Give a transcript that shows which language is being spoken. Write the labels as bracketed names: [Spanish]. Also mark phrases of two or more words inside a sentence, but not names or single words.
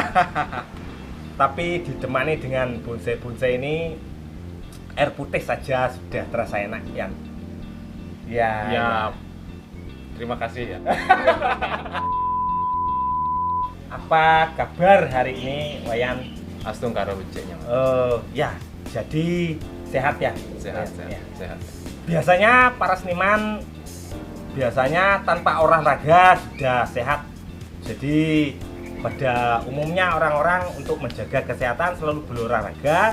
[Indonesian] Tapi ditemani dengan bonsai-bonsai ini, air putih saja sudah terasa enak, Yan. Ya. Terima kasih ya. Apa kabar hari ini, Wayan? [Balinese] Astung karo beceknya. [Indonesian] Ya, jadi sehat ya? Sehat. Ya. Sehat. Biasanya para seniman tanpa olahraga sudah sehat. Jadi pada umumnya orang-orang untuk menjaga kesehatan selalu berolahraga.